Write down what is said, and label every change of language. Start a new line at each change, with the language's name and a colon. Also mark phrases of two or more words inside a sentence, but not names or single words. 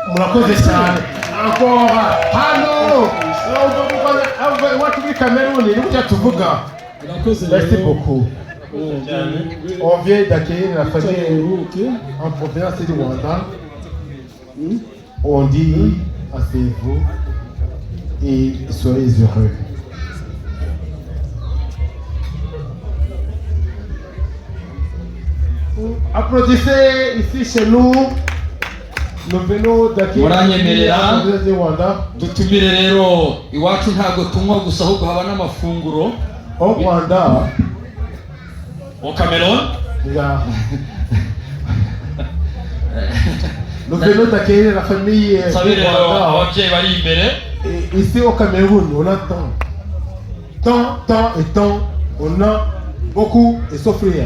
Kinyarwanda: murakoze cyane
French: encore
Kinyarwanda: hano iwacu muri Cameroun ni gutya tuvuga
French: merci beaucoup on vient d'accueillir la famille en provenance du Rwanda on dit asseyez-vous et soyez heureux. Applaudissez ici chez nous. Nous venons d'accueillir
Kinyarwanda: muranyemerera dutumire rero iwacu ntago tunywa gusa ahubwo haba n'amafunguro
French: au Rwanda au Cameroun. Nous venons d'accueillir la famille
Kinyarwanda: ababyeyi bari imbere.
French: Ici au Cameroun, on a tant, on a beaucoup et s'offrir.